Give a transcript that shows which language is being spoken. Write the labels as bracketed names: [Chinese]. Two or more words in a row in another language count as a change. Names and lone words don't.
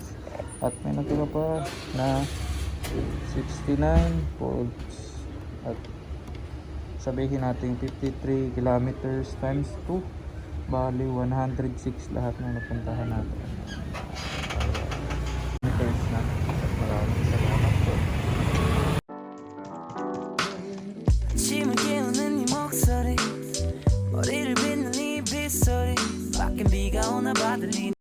[Filipino] At may natira pa na 69 volts. At sabihin natin 53 [English] kilometers times [Filipino] 2, bali 106 lahat na napuntahan natin. Meters na. Maraming salamat po. [Korean] 아침을 깨우는 네 목소리 머리를 빗는 네 빗소리 밖엔 비가 오나 봐 들리는